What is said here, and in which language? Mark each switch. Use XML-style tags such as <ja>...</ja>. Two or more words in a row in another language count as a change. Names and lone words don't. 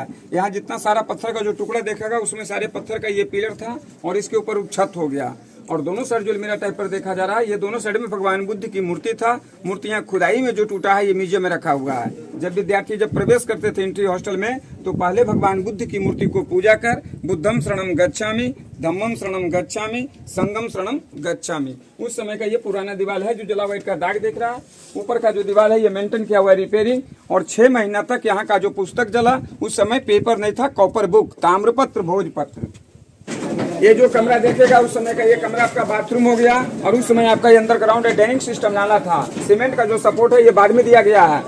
<hi>यहाँ जितना सारा पत्थर का जो टुकड़ा देखेगा उसमें सारे पत्थर का ये पिलर था और इसके ऊपर छत हो गया। और दोनों साइड जो</hi> <en>almirah type</en> <hi>पर देखा जा रहा है, ये दोनों साइड में भगवान बुद्ध की मूर्ति था। मूर्ति यहाँ खुदाई में जो टूटा है ये म्यूजियम में रखा हुआ है। जब विद्यार्थी जब प्रवेश करते थे</hi> <en>entry hostel</en> <hi>में, तो पहले भगवान बुद्ध की मूर्ति को पूजा कर</hi> <pi>बुद्धम शरणम गच्छामि, धम्मम शरणम गच्छामि, संगम शरणम गच्छामि।</pi> <hi>उस समय का ये पुराना दीवार है जो जला व्हाइट का दाग देख रहा है। ऊपर का जो दीवार है ये मेंटेन किया हुआ है, रिपेयरिंग। और 6 महीना तक यहाँ का जो पुस्तक जला, उस समय पेपर नहीं था,</hi> <en>copper book,</en> <hi>ताम्रपत्र, भोजपत्र। ये जो कमरा देखेगा उस समय का ये कमरा आपका बाथरूम हो गया। और उस समय आपका ये</hi> <en>underground draining system</en> <hi>नाला था। सीमेंट का जो सपोर्ट है ये बाद में दिया गया है।</hi>